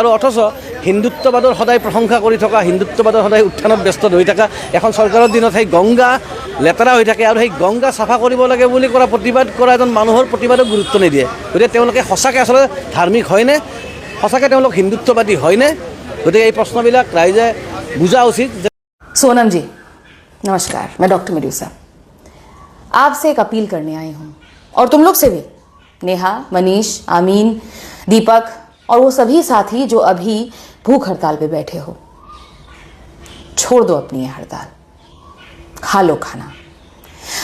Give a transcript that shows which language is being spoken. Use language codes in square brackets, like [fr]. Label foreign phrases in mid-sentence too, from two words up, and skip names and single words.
[as] আৰু অথচ হিন্দুত্ববাদৰ সদায় প্ৰশংসা কৰি থকা, হিন্দুত্ববাদৰ সদায় উত্থানত ব্যস্ত হৈ থকা এখন চৰকাৰৰ দিনত সেই গংগা লেতেৰা হৈ থাকে আৰু সেই গংগা চাফা কৰিব লাগে বুলি কৰা প্ৰতিবাদ কৰা এজন মানুহৰ প্ৰতিবাদক গুৰুত্ব নিদিয়ে। গতিকে তেওঁলোকে সঁচাকৈ আচলতে ধাৰ্মিক হয়নে, সঁচাকৈ তেওঁলোক হিন্দুত্ববাদী হয়নে? গতিকে এই প্ৰশ্নবিলাক ৰাইজে বুজা উচিত। [hi] सोनम जी नमस्कार, मैं डॉक्टर मेडुसा आपसे एक अपील करने आई हूं, और तुम लोग से भी, नेहा, मनीष, आमीन, दीपक और वो सभी साथी जो अभी भूख हड़ताल पे बैठे हो, छोड़ दो अपनी ये हड़ताल, खा लो खाना।